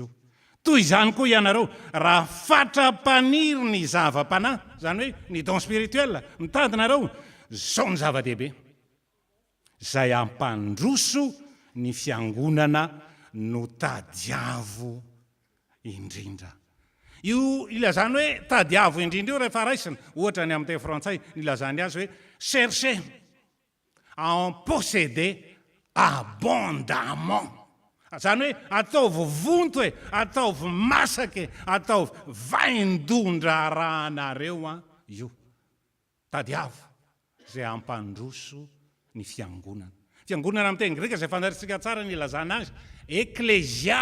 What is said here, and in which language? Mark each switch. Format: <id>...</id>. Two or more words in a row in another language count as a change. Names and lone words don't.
<mg>Toy izany koa ianareo, raha fatra-paniry ny zava-panahy, izany hoe ny</mg> <fr>don spirituel,</fr> <mg>mitadinareo, izao ny zava-dehibe, izay hampandroso ny fiangonana no tadiavo indrindra. Io ilazany hoe tadiavo indrindra io rehefa raisina, ohatra ny amin'ny teny frantsay ilazany azy hoe</mg> <fr>chercher à en posséder abondamment.</fr> <mg>zany hoe ataovy vonto e, ataovy masaka e, ataovy vaindondra rahanareo a io tadiavo zay ampandroso ny fiangonana. Fiangonana amin'ny teny greka zay fandarisika tsara ny ilazana azy eklezia.</mg>